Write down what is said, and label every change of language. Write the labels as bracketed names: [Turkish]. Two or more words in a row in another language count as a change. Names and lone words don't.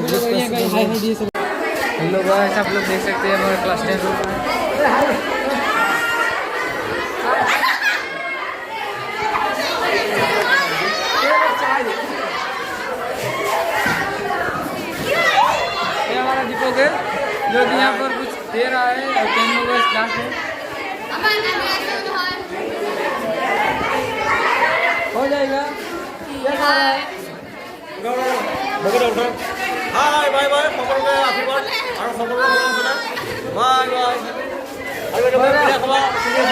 [English] hello guys [Hindi] आप लोग देख सकते हैं हमारे क्लास 10 रूम ये हमारा दीपक है जो कि यहाँ पर कुछ दे रहा है और 10 लोगों का क्लास है हो जाएगा [English] hi bye bye [Assamese] সকলোকে আশীৰ্বাদ আৰু সকলোকে মৰম চেনেহ [English] bye bye [Assamese] আৰু এটা বিদায় সভা চলি